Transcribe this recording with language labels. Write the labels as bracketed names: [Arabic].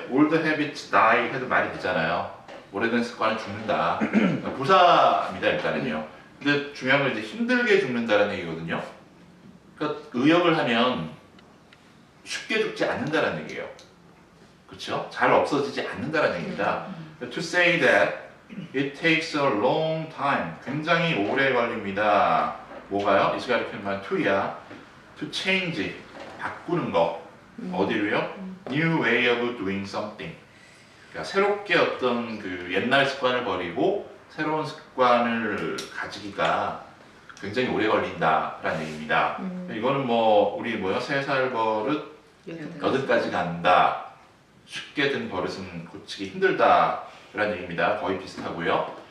[English] old habits die [Korean] 해도 말이 되잖아요. 오래된 습관은 죽는다. 부사입니다, 일단은요. 근데 중요한 건 이제 힘들게 죽는다는 얘기거든요. 그러니까 의역을 하면 쉽게 죽지 않는다는 얘기예요. 그렇죠? 잘 없어지지 않는다는 얘기입니다. [English] To say that it takes a long time. [Korean] 굉장히 오래 걸립니다. 뭐가요? 이 시간에 표현한 to야. [English] To change. [Korean] 바꾸는 거. 어디로요? [English] New way of doing something. [Korean] 그러니까 새롭게 어떤 그 옛날 습관을 버리고 새로운 습관을 가지기가 굉장히 오래 걸린다라는 얘기입니다. 이거는 뭐 우리 뭐요? 3살 버릇 8까지 간다. 쉽게 든 버릇은 고치기 힘들다라는 얘기입니다. 거의 비슷하고요.